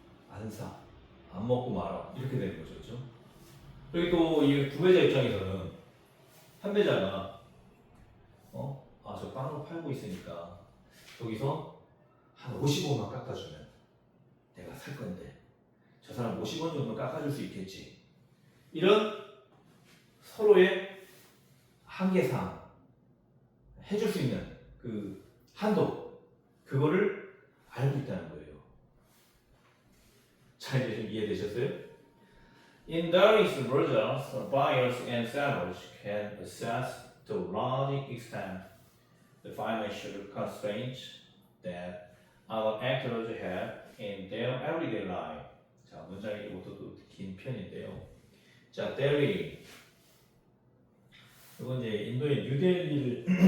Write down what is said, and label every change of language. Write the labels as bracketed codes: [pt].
[ko] 안 사, 안 먹고 말아 이렇게 되는 거죠, 그렇죠? 그리고 또 이 구매자 입장에서는 판매자가 저 빵을 팔고 있으니까 여기서 한 50원만 깎아주면 내가 살 건데 저 사람 50원 정도 깎아줄 수 있겠지. 이런 서로의 한계상 해줄 수 있는 그 한도, 그거를 알고 있다는 거예요. 자, 이제 좀 이해되셨어요? [en] In various versions, buyers and sellers can assess to a large extent the financial constraints that other actors have in their everyday life. [ko] 자, 문장이 이것도 긴 편인데요. 자, 델리. 이건 이제 인도의 뉴델리를